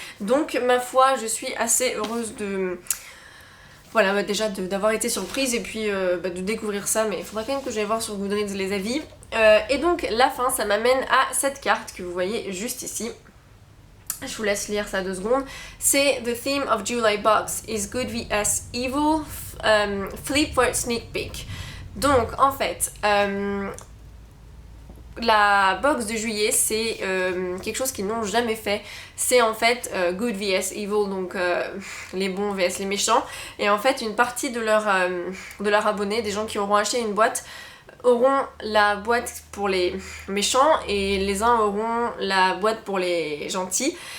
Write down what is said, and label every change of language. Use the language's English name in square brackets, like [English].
[French] Donc, ma foi, je suis assez heureuse de... Voilà, déjà d'avoir été surprise et puis de découvrir ça, mais il faudra quand même que j'aille voir sur Goodreads les avis. Et donc la fin, ça m'amène à cette carte que vous voyez juste ici. Je vous laisse lire ça 2 secondes. C'est [English] The theme of July box is good vs evil, flip for sneak peek. [French] Donc en fait, la box de juillet c'est quelque chose qu'ils n'ont jamais fait. C'est en fait good vs evil, donc les bons vs les méchants. Et en fait une partie de leur abonné, des gens qui auront acheté une boîte, auront la boîte pour les méchants et les uns auront la boîte pour les gentils.